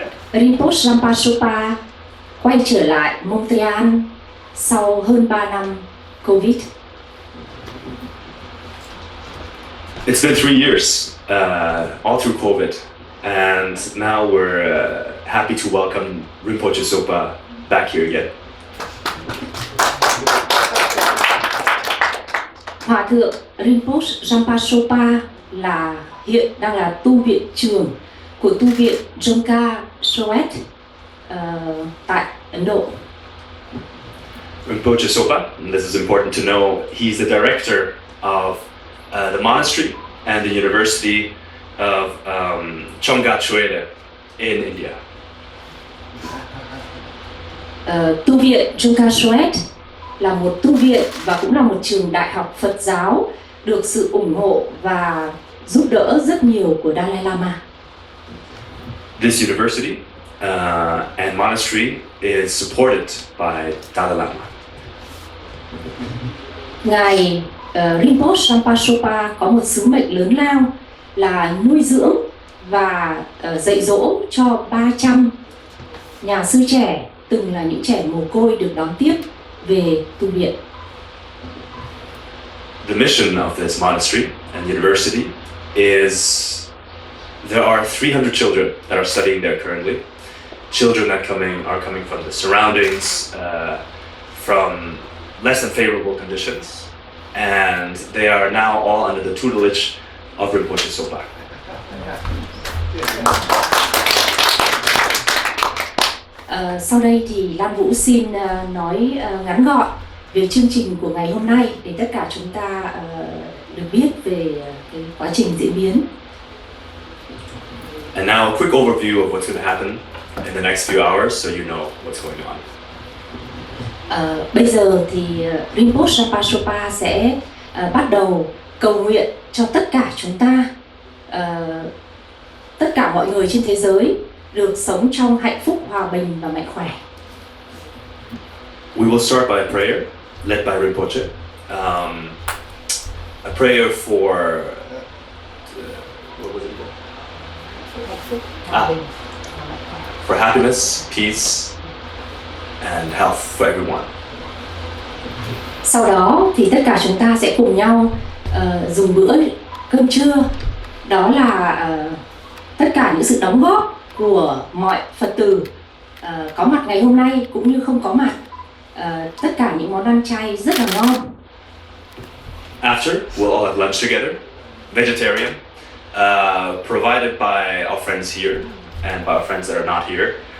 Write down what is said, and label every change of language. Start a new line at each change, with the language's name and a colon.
Vietnamese: Rinpoche Jampa Sopa quay trở lại Montreal sau hơn 3 năm Covid.
English: It's been 3 years, all through COVID, and now we're happy to welcome Rinpoche Sopa back here again.
Vietnamese: Hòa thượng Rinpoche Jampa Sopa hiện đang là tu viện trưởng của tu viện Dzongkar Choede tại Ấn Độ.
English: Rinpoche Sopa, and this is important to know, he's the director of the monastery and the university of Choede in India.
Vietnamese: Tu viện Dzongkar Choede là một tu viện và cũng là một trường đại học Phật giáo được sự ủng hộ và giúp đỡ rất nhiều của Dalai Lama.
English: This university and monastery is supported by Dalai Lama.
Vietnamese: Ngài Rinpoche Jampa Sopa có một sứ mệnh lớn lao là nuôi dưỡng và dạy dỗ cho 300 nhà sư trẻ từng là những trẻ mồ côi được đón tiếp về tu viện.
English: The mission of this monastery and university is there are 300 children that are studying there currently. Children that are coming from the surroundings, from less than favorable conditions, and they are now all under the tutelage of Rinpoche Sopa.
Vietnamese: Sau đây thì Lan Vũ xin nói ngắn gọn về chương trình của ngày hôm nay để tất cả chúng ta được biết về cái quá trình diễn biến.
English: And now a quick overview of what's going to happen in the next few hours so you know what's going on.
Vietnamese: Bây giờ thì Rinpoche Jampa Sopa sẽ bắt đầu cầu nguyện cho tất cả chúng ta, tất cả mọi người trên thế giới được sống trong hạnh phúc, hòa bình và mạnh khỏe.
English: We will start by a prayer led by Rinpoche. A prayer for what was it called? For happiness, peace, and health for everyone.
Vietnamese: Sau đó thì tất cả chúng ta sẽ cùng nhau dùng bữa cơm trưa. Đó là tất cả những sự đóng góp của mọi Phật tử có mặt ngày hôm nay cũng như không có mặt. Tất cả những món ăn chay rất là ngon.
English: After, we'll all have lunch together, vegetarian, provided by our friends here and by our friends that are not here.